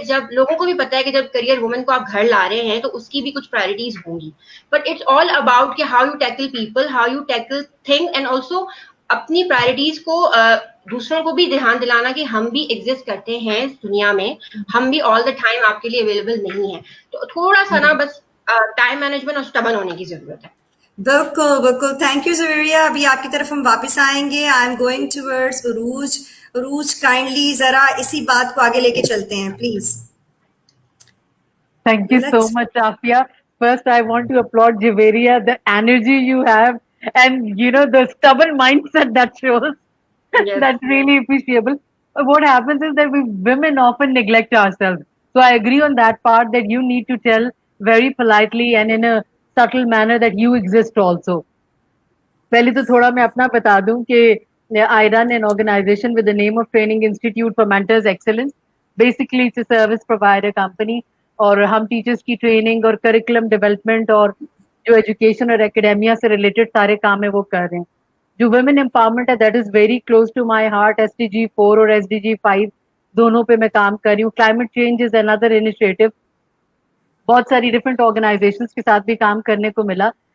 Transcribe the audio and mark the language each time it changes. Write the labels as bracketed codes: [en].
[ur] جب لوگوں کو بھی پتا ہے کہ جب کریئر وومن کو آپ گھر لا رہے ہیں تو اس کی بھی کچھ پرائرٹیز ہوں گی, [en] but it's all about [ur] کہ [en] how you tackle people, how you tackle thing, and also [ur] اپنی پرائرٹیز کو دوسروں کو بھی دھیان دلانا کہ ہم بھی ایگزسٹ کرتے ہیں اس دنیا میں, ہم بھی [en] all the time [ur] آپ کے لیے اویلیبل نہیں ہے. تو تھوڑا سا نا بس ٹائم مینجمنٹ اور اسٹبن ہونے کی ضرورت ہے. بالکل بالکل, [en] thank you [ur] زویریہ. ابھی آپ کی طرف ہم واپس آئیں گے. [en] I am going towards [ur] عروج. عروج کائنڈلی ذرا اسی بات کو آگے لے کے چلتے ہیں please. [en] Thank you so much, Afia. First, I want to applaud Javeria, the energy you have, and the stubborn mindset that shows. Yes. That's really appreciable. What happens is that we women often neglect ourselves. So I agree on that part that you need to tell very politely and in a subtle manner that you exist also. [ur] پہلے تو تھوڑا میں اپنا بتا دوں کہ [en] I run an organization with the name of Training Institute for Mentors Excellence. Basically, it's a service provider company. [ur] اور ہم ٹیچرس کی ٹریننگ اور کریکولم ڈیولپمنٹ اور جو ایجوکیشن اور اکیڈیمیا سے ریلیٹڈ سارے کام ہے وہ کر رہے ہیں. جو ویمن امپاورمنٹ ہے [en] That is very close to my heart. [ur] SDG 4 اور SDG 5 دونوں پہ میں کام کر رہی ہوں. [en] Climate change is under initiative. [ur] بہت ساری ڈفرینٹ آرگنائزیشنس کے ساتھ بھی کام کرنے کو ملا.